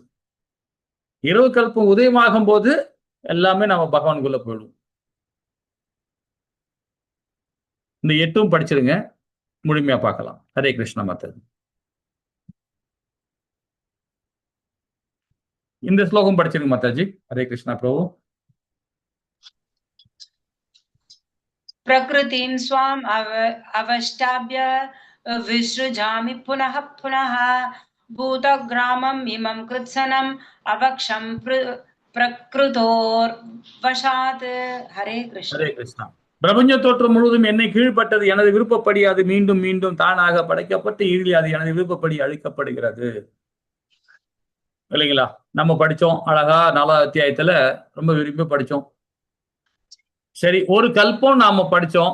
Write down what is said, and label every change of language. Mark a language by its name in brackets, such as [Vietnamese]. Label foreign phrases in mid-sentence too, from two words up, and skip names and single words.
[Tamil] இரவு கல்பம் உதயமாகும் போது எல்லாமே நம்ம பகவானுக்குள்ள போயிடும். இந்த 8ம் படிச்சிருங்க, முழுமையா பார்க்கலாம். ஹரே கிருஷ்ணா மாதாஜி. இந்த ஸ்லோகம் படிச்சிருங்க மாதாஜி. ஹரே கிருஷ்ணா பிரபு. [Sanskrit] प्रकृतिं स्वाम् अवष्टाभ्य विसृजामि पुनः पुनः भूतग्रामम् इमं कृत्सनम् अवक्षं प्रकृतोर्वशात्. हरे कृष्ण. [Tamil] ஹரே கிருஷ்ணா. பிரபஞ்ச தோற்றம் முழுவதும் என்னை கீழ்பட்டது. எனது விருப்பப்படி அது மீண்டும் மீண்டும் தானாக படைக்கப்பட்டு இறுதியில் அது எனது விருப்பப்படி அழிக்கப்படுகிறது. இல்லைங்களா? நம்ம படிச்சோம் அழகா 4வது அத்தியாயத்துல ரொம்ப விரும்பி படிச்சோம். சரி, ஒரு கல்பம் நாம படிச்சோம்.